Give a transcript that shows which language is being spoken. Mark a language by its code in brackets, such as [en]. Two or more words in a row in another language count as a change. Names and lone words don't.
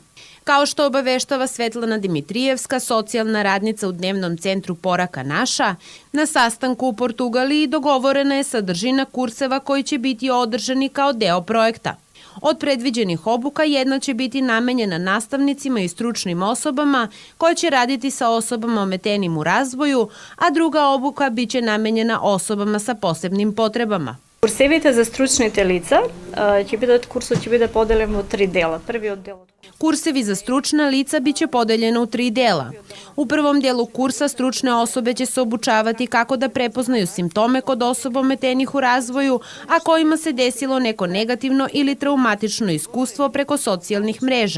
[sr] Kao što obaveštava Svetlana Dimitrijevska, socijalna radnica u Dnevnom centru Poraka naša, na sastanku u Portugaliji dogovorena je sadržina kurseva koji će biti održani kao deo projekta. Od predviđenih obuka jedna će biti namenjena nastavnicima i stručnim osobama koje će raditi sa osobama ometenim u razvoju, a druga obuka biće namenjena osobama sa posebnim potrebama. [mk] Курсевите за стручните лица курсот ќе биде поделен во 3 дела. Првиот дел [sr] Kursevi za stručna lica biće podeljeno u 3 dela. U prvom delu kursa stručne osobe će se obučavati kako da prepoznaju simptome kod osoba ometenih u razvoju, a kojima se desilo neko negativno ili traumatično iskustvo preko socijalnih mreža.